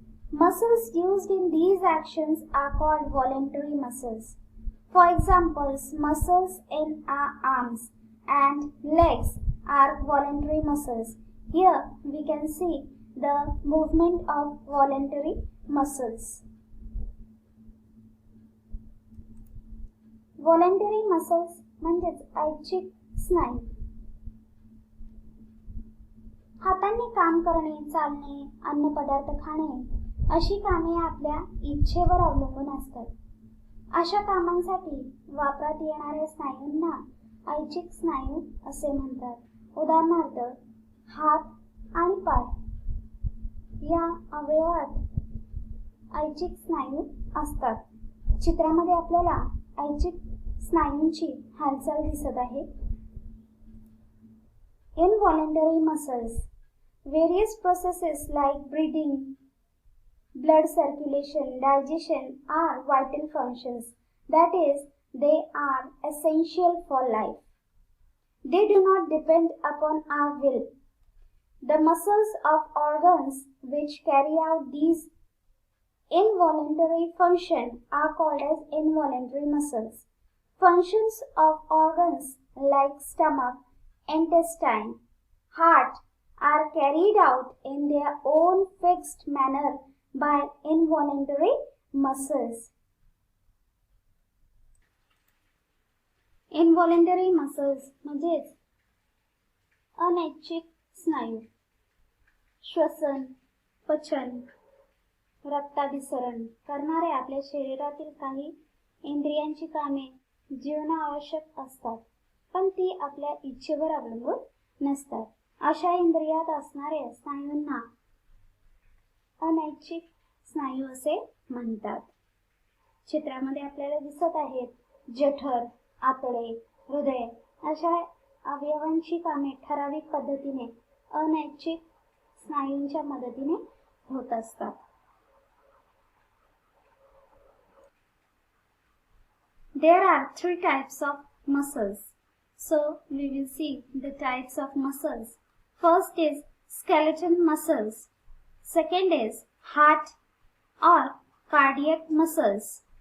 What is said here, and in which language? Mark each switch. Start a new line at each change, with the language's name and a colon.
English: Muscles used in these actions are called voluntary muscles. For example, muscles in our arms and legs are voluntary muscles. Here we can see the movement of voluntary muscles. Voluntary muscles
Marathi: म्हणजेच ऐच्छिक स्नायू. हातांनी काम करणे, चालणे, अन्नपदार्थ खाणे अशी कामे आपल्या इच्छेवर अवलंबून असतात. अशा कामांसाठी वापरात येणाऱ्या स्नायूंना ऐच्छिक स्नायू असे म्हणतात. उदाहरणार्थ हात आणि पाय या अवयवात ऐच्छिक स्नायू असतात. चित्रामध्ये आपल्याला ऐच्छिक स्नायूंची हालचाल दिसत आहे.
English: Involuntary muscles. Various processes like breathing, blood circulation, digestion are vital functions. That is, they are essential for life. They do not depend upon our will. The muscles of organs which carry out these involuntary functions are called as involuntary muscles. Functions of organs like stomach, intestine, heart are carried out in their own fixed manner by involuntary muscles. Involuntary muscles
Marathi: म्हणजेच अनैच्छिक स्नायू. श्वसन, पचन, रक्ताभिसरण करणारे आपल्या शरीरातील काही इंद्रियांची कामे जीवनावश्यक असतात, पण ती आपल्या इच्छेवर अवलंबून नसतात. अशा इंद्रियात असणाऱ्या स्नायूंना अनैच्छिक स्नायू असे म्हणतात. चित्रामध्ये आपल्याला दिसत आहेत जठर, आतडे, हृदय अशा अवयवांची कामे ठराविक पद्धतीने अनैच्छिक स्नायूंच्या मदतीने होत असतात.
English: There are 3 types of muscles. So we will see the types of muscles. First is skeletal muscles. Second is heart or cardiac muscles.